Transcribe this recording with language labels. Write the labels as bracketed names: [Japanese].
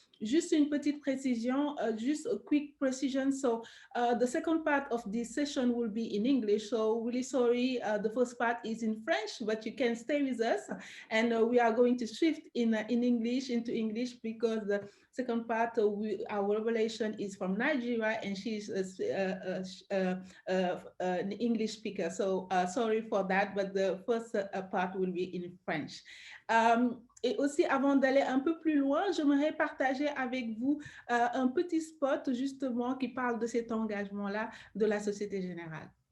[English] Just [French] une petite précision, [English] just a quick precision. So the second part of this session will be in English. So really sorry, the first part is in French, but you can stay with us. And we are going to shift into English because the second part, our revelation is from Nigeria and she's an English speaker. So sorry for that, but the first part will be in French. [French] Et aussi, avant d'aller un peu plus loin, j'aimerais partager avec vous un petit spot justement qui parle de cet engagement-là de la Société Générale.